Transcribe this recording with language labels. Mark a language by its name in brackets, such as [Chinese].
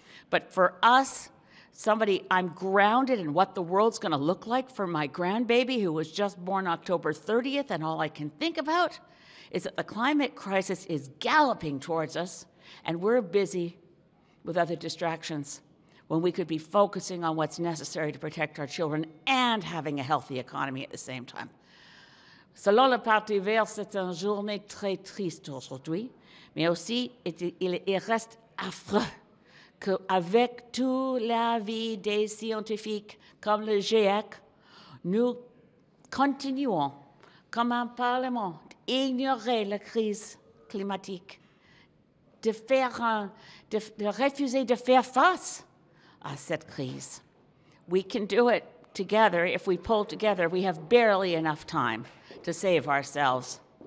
[English] But for us, I'm grounded in what the world's going to look like for my grandbaby who was just born October 30th, and all I can think about is that the climate crisis is galloping towards us, and we're busy with other distractions when we could be focusing on what's necessary to protect our children and having a healthy economy at the same time. [French] Selon le Parti vert, c'est une journée très triste aujourd'hui, mais aussi il reste affreux qu'avec tout l'avis des scientifiques comme le GIEC, nous continuons comme un Parlement d'ignorer la crise climatique, de refuser de faire face à cette crise. [English] We can do it together. If we pull together, we have barely enough time to save ourselves.